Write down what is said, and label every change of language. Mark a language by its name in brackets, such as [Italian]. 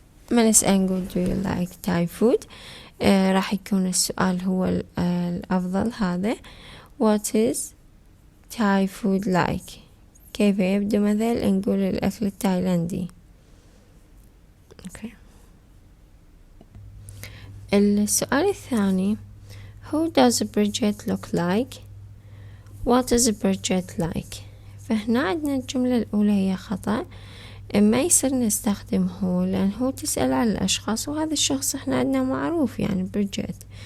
[Arabic] ما نسأل نقول [English] do you like Thai food، [Arabic] راح يكون السؤال هو الأفضل هذا [English] what is Thai food like. [Arabic] كيف يبدو مثل نقول الأكل التايلاندي. السؤال الثاني [English] who does Bridget look like. what is Bridget like. [Arabic] فهنا عندنا الجملة الأولى هي خطأ، ما يصير نستخدم هو لأن هو تسأل على الأشخاص وهذا الشخص احنا عندنا معروف يعني بريجيت.